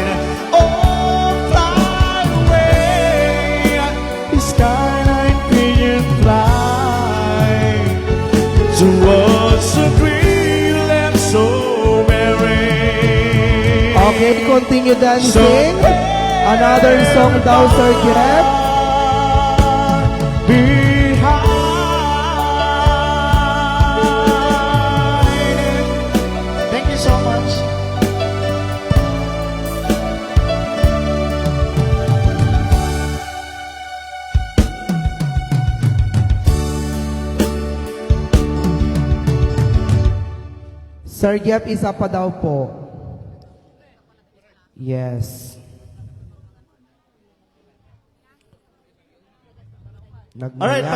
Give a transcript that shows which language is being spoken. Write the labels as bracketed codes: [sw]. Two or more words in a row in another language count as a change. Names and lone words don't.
[en] Oh, fly away, the skyline vision, fly towards so real and so merry. Okay, continue So dancing. Another song daw, Sir Jeff. Behind. Thank you so much. [tl] Sir Jeff, isa pa daw po. [en] Yes. Alright, Nagmayan.